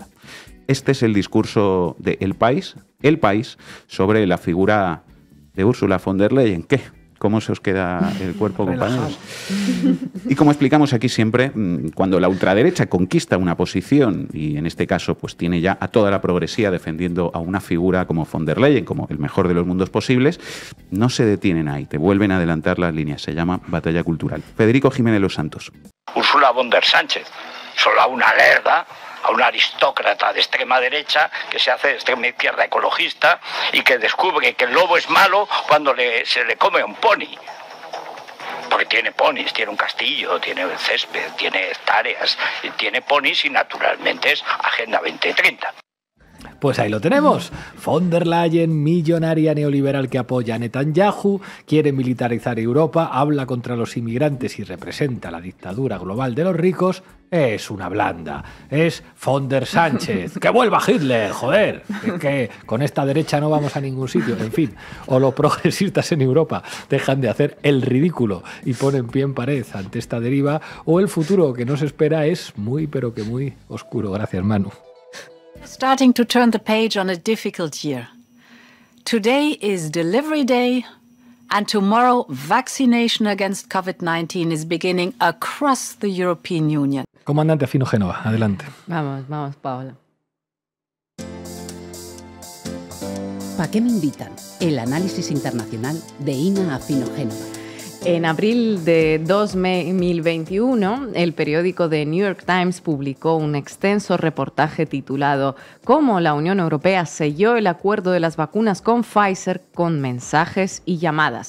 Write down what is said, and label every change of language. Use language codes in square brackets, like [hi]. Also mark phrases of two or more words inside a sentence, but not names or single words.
[es] Este es el discurso de El País, sobre la figura de Ursula von der Leyen. ¿Qué? ¿Cómo se os queda el cuerpo, compañeros? Y como explicamos aquí siempre, cuando la ultraderecha conquista una posición, y en este caso pues tiene ya a toda la progresía defendiendo a una figura como von der Leyen, como el mejor de los mundos posibles, no se detienen ahí, te vuelven a adelantar las líneas. Se llama batalla cultural. Federico Jiménez Los Santos. Ursula von der Sánchez, solo a una lerda, a una aristócrata de extrema derecha que se hace de extrema izquierda ecologista y que descubre que el lobo es malo cuando se le come un pony. Porque tiene ponis, tiene un castillo, tiene césped, tiene hectáreas, tiene ponis y naturalmente es Agenda 2030. Pues ahí lo tenemos. Von der Leyen, millonaria neoliberal que apoya a Netanyahu, quiere militarizar Europa, habla contra los inmigrantes y representa la dictadura global de los ricos. Es una blanda. Es von der Sánchez. ¡Que vuelva Hitler, joder! Es que con esta derecha no vamos a ningún sitio. En fin, o los progresistas en Europa dejan de hacer el ridículo y ponen pie en pared ante esta deriva, o el futuro que nos espera es muy, pero que muy oscuro. Gracias, Manu. [en] Starting to turn the page on a difficult year. Today is Delivery Day, and tomorrow vaccination against COVID-19 is beginning across the European Union. [es] Comandante Afino Génova, adelante. Vamos, Paola. ¿Para qué me invitan? El análisis internacional de Ina Afino Génova. En abril de 2021, el periódico The New York Times publicó un extenso reportaje titulado «Cómo la Unión Europea selló el acuerdo de las vacunas con Pfizer con mensajes y llamadas».